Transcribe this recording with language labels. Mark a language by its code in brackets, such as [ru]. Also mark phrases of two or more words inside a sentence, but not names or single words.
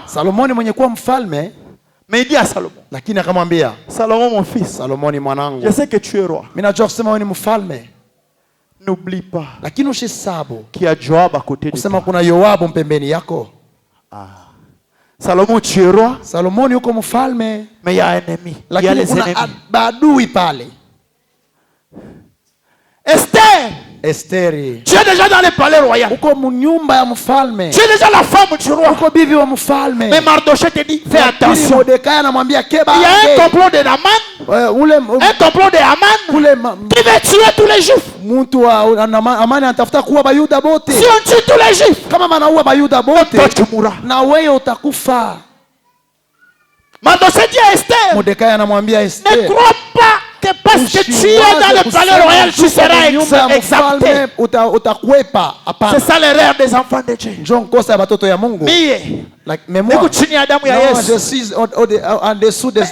[fr] Mais il dit à Salomon. Salomon mon fils. Je sais que tu es roi. N'oublie pas qu'il y a Joab à côté de toi. Salomon tu es roi. [sw] Salomon yuko mfalme. [fr] Mais il y a un ennemi. Il y a les ennemis. [sw] Badui pale. Esther. Esteri. [fr] Tu es déjà dans le palais royal. [sw] Uko mnyumba ya mfalme. [fr] Tu es déjà la femme du roi. [sw] Uko bibi wa mfalme. [fr] Mais Mardochée te dit fais attention. [sw] Mordekai anamwambia keba. [fr] Il y a un complot de Naman. Un complot de Haman. Qui veut tuer tous les juifs. [sw] Mtu wa Amani anatafuta kuua Bayuda bote. [fr] Si on tue tous les juifs. [sw] Kama manaua Bayuda bote. [fr] Toi tu mourras. [sw] Na wewe utakufa. [fr] Mardochée dit à Esther. [sw] Mordekai anamwambia Esther. [fr] Ne crois pas que parce que tu es dans le palais royal, tu seras exalté. C'est ça l'erreur des enfants de Dieu. Mais moi, je suis en dessous des